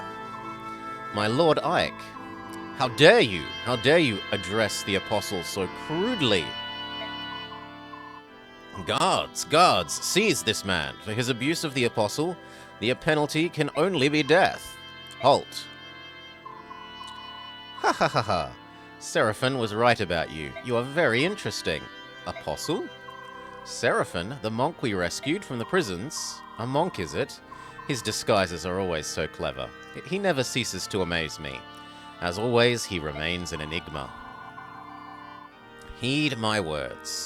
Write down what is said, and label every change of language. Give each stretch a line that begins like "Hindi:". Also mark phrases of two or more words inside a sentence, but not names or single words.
English: My Lord Ike, how dare you? How dare you address the apostle so crudely? Guards, seize this man. For his abuse of the apostle, the penalty can only be death. Halt. Ha ha ha ha. Seraphon was right about you. You are very interesting. Apostle? Seraphon, the monk we rescued from the prisons. A monk, is it? His disguises are always so clever. He never ceases to amaze me. As always, he remains an enigma. Heed my words.